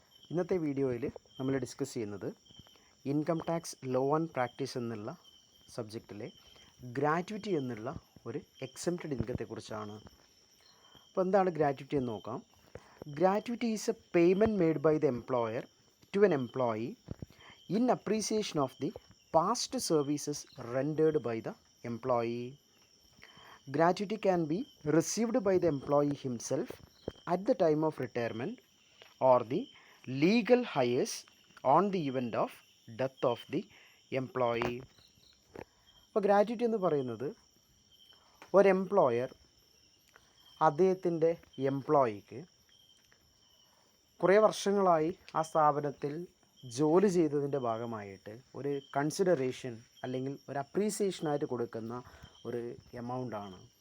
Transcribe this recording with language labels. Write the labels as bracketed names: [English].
[Malayalam] ഇന്നത്തെ വീഡിയോയിൽ നമ്മൾ ഡിസ്കസ് ചെയ്യുന്നത് income tax law and practice എന്നുള്ള സബ്ജക്റ്റിലെ ഗ്രാറ്റുവിറ്റി എന്നുള്ള ഒരു എക്സംപ്റ്റഡ് ഇൻകത്തെക്കുറിച്ചാണ്. അപ്പോൾ എന്താണ് ഗ്രാറ്റുവിറ്റി എന്ന് നോക്കാം. [English] Gratuity is a payment made by the employer to an employee in appreciation of the past services rendered by the employee. Gratuity can be received by the employee himself at the time of retirement or the legal heirs on the event of death of the employee. [Malayalam] അപ്പോൾ gratuity എന്ന് പറയുന്നത് ഒരു employer അദ്ദേഹത്തിൻ്റെ എംപ്ലോയിക്ക് കുറേ വർഷങ്ങളായി ആ സ്ഥാപനത്തിൽ ജോലി ചെയ്തതിൻ്റെ ഭാഗമായിട്ട് ഒരു കൺസിഡറേഷൻ അല്ലെങ്കിൽ ഒരു അപ്രീസിയേഷനായിട്ട് കൊടുക്കുന്ന ഒരു എമൗണ്ടാണ്.